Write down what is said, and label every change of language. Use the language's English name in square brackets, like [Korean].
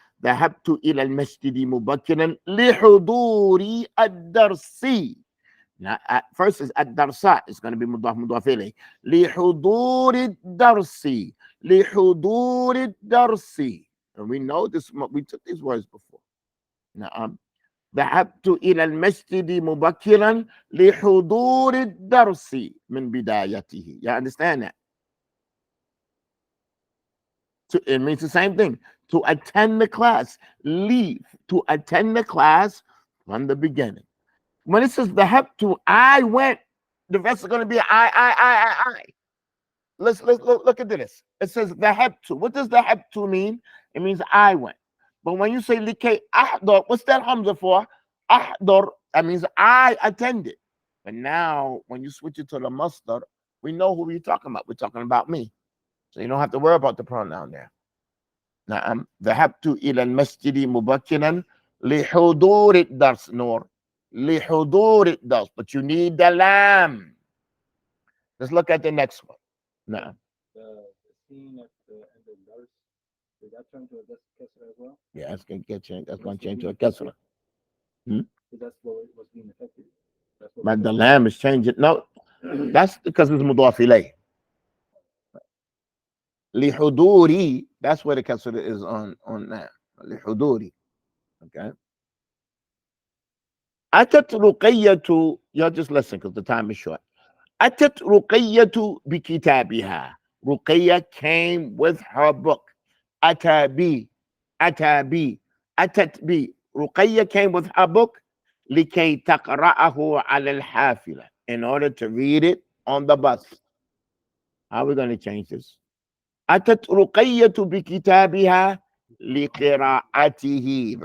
[Arabic] ذهبت إلى المسجد مبكرا لحضور الدرس. [English] Now, at first is الدرس. It's going to be مضاف إليه. [Arabic] لحضور الدرس. [English] And we know this. We took these words before. [Arabic] Now, ذهبت إلى المسجد مبكرا لحضور الدرس من بدايته. [English] You understand that? It means the same thing. To attend the class. Leave. To attend the class from the beginning. When it says ذهبت, I went, the rest is going to be I. Let's look at this. It says ذهبت. What does ذهبت mean? It means I went. But when you say [Arabic] لكي أحضر, [English] what's that hamza for? أحضر, that means I attended. But now, when you switch it to the masdar, we know who we're talking about. We're talking about me. So you don't have to worry about the pronoun there. [Arabic] نعم. ذهبت إلى المسجد مبكرا لحضور الدرس. نور. لحضور الدرس. [English] But you need the lam. Let's look at the next one. [Arabic] نعم. [English] The scene at the end of the verse, did that turn to a kesra as well? Yeah, that's going to get changed. That's going to change to a kasra. Because that's what was being affected. But the lam is changing. No, that's because it's mudaf ilayh. Lihuduri, that's where the kasra is on that. Lihuduri. Okay. [Arabic] Atat ruqayyatu, [English] y'all just listen because the time is short. [Arabic] Atat ruqayyatu bi kitabiha. [English] Ruqayya came with her book. Atabi. [Arabic] Atat bi. [English] Ruqayya came with her book. [Arabic] لكي تقرأه على الحافلة, [English] in order to read it on the bus. How are we going to change this? [Arabic] أتت رقية بكتابها لقراءته.